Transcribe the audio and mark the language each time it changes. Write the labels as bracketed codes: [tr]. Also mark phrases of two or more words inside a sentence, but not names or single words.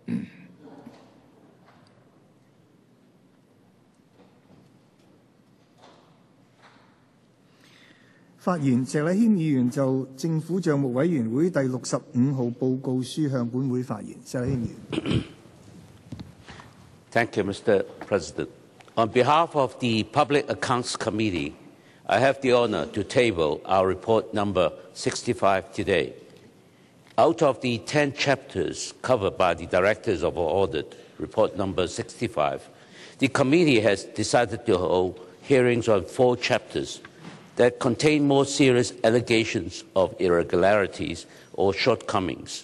[yue] 發言，石禮謙議員就政府帳目委員會第65號報告書向本會發言。石禮謙議員。 [en] Thank you, Mr. President. On behalf of the Public Accounts Committee, I have the honor to table our report number 65 today. Out of the 10 chapters covered by the Directors of our Audit, report number 65, the committee has decided to hold hearings on 4 chapters that contain more serious allegations of irregularities or shortcomings.